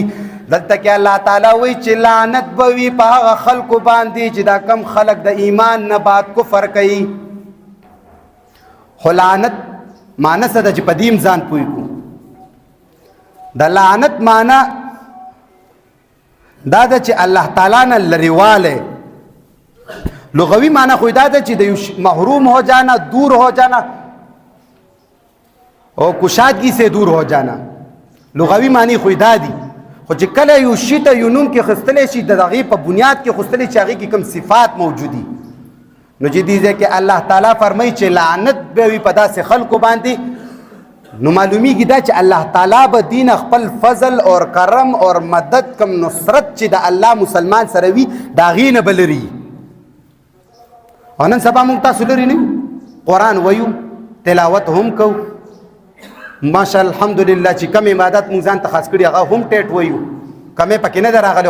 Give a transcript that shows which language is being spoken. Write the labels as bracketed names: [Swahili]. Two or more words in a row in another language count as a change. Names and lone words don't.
[Pashto] دلته کې الله تعالی وایي چې لعنت به وي په هغه خلکو باندې چې دا کم خلک د ایمان نه بعد کفر کوي. خو لعنت معنی څه ده چې په دې ځان پوه کړو. د لعنت معنی دا ده چې الله تعالی نه لرېوالی. لغوی معنی خو دا ده چې د [Urdu] محروم ہو جانا، دور ہو جانا اور کشادگی سے دور ہو جانا. [Pashto] لغوی معنی خو دا دي. خو چې کله یو شي ته یو نوم کې خستلی شي د هغې په بنیاد کې خستلی چې هغې کې کوم صفات موجودي نو چې دې ځای کې الله تعالی فرمایي چې لعنت به وي په داسې خلکو باندې. نو معلومیږي دا چې الله تعالی به دین خپل [Urdu] فضل اور کرم اور مدد [Pashto] کم نصرت چې د الله مسلمان سره وي د هغې نه به لري. او نن سبا موږ تاسو لرې نه قرآن ویو، تلاوت هم کوو، ماشاء الحمدلله چې کم عبادت موږ ځان ته خاص کړي هغه هم ټیټ ویو، کمې پکې نه ده راغلی.